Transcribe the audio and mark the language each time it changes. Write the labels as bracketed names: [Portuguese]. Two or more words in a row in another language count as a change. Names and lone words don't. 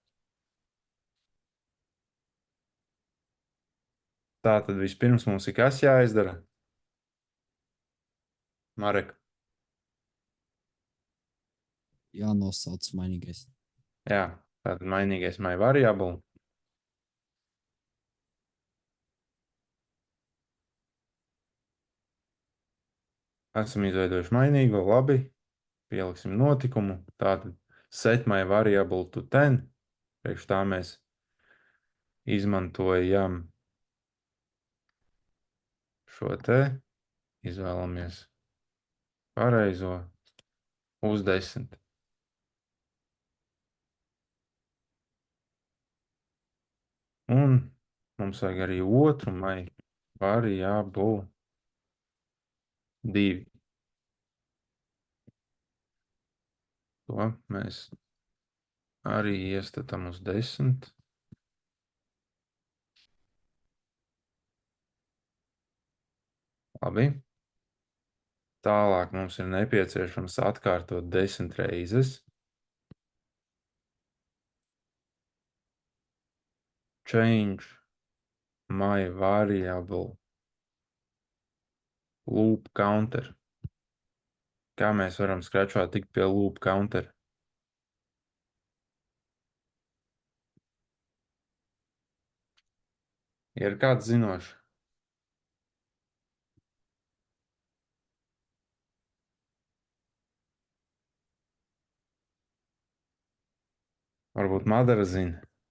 [Latvian] Tātad vispirms mums ir kas jāizdara? Marek. Jānosauc mainīgais. Jā, tātad mainīgais [English] my variable. [Latvian] Esam izveidojuši mainīgo, labi. Pieliksim notikumu. [English] Tātad set my variable to 10. [Latvian] Priekš tā mēs izmantojam šo te. Izvēlamies pareizo uz 10. Un mums vajag arī otru [English] my variable [Latvian] 2. To mēs arī iestatām uz 10. Labi. Tālāk mums ir nepieciešams atkārtot 10 reizes. [English] Change my variable loop counter. [Latvian] Kā mēs varam Scratchā tikt pie [English] loop counter? [Latvian] Ir kāds zinošs? Varbūt Madara zina.